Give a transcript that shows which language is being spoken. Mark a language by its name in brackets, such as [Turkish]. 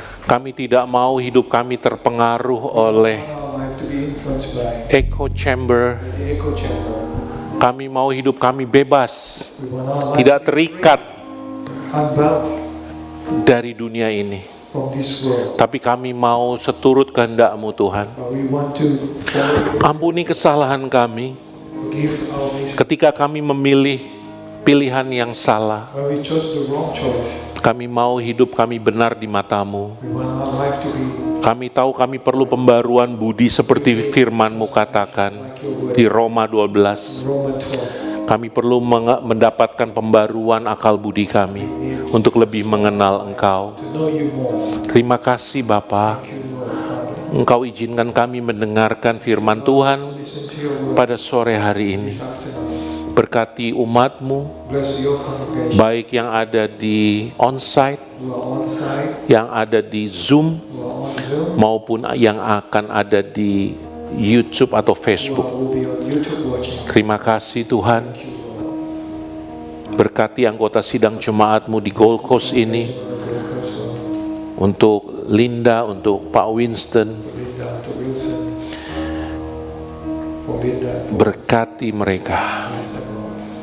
[Indonesian] Kami tidak mau hidup kami terpengaruh oleh [English] Our life to be influenced by echo chamber. the echo chamber. [Indonesian] Kami mau hidup kami bebas, [English] We want our life [Indonesian] tidak [English] to be [Indonesian] terikat [English] free, unbound [Indonesian] dari dunia ini. [English] from this world. [Indonesian] Tapi kami mau seturut kehendak-Mu Tuhan. [English] But we want to follow you. [Indonesian] Ampuni kesalahan kami [English] Forgive our mistakes. [Indonesian] ketika kami memilih pilihan yang salah. [English] When we chose the wrong choice, [Indonesian] Kami mau hidup kami benar di mata-Mu. [English] we want our life to be [Indonesian] Kami tahu kami perlu pembaruan budi seperti firman-Mu katakan di Roma 12. [English] Roman 12. [Indonesian] Kami perlu mendapatkan pembaruan akal budi kami untuk lebih mengenal Engkau. [English] To know you more. [Indonesian] Terima kasih Bapa. [English] Thank you, Lord, Father. [Indonesian] Engkau izinkan kami mendengarkan firman Tuhan [English] Listen to your word [Indonesian] pada sore hari ini. [English] this afternoon. [Indonesian] Berkati umat-Mu, [English] Bless your congregation [Indonesian] baik yang ada di onsite, [English] who are on site, [Indonesian] yang ada di Zoom, [English] who are on Zoom, [Indonesian] maupun yang akan ada di YouTube atau [English] who Facebook. will be on YouTube watching. [Indonesian] Terima kasih Tuhan. [English] Thank you, Lord. [Indonesian] Berkati anggota sidang jemaat-Mu di Gold Coast ini, untuk Linda, untuk Pak Winston. [English] Linda to Wilson. For Linda, [Indonesian] Berkati mereka, [English] bless them, Lord.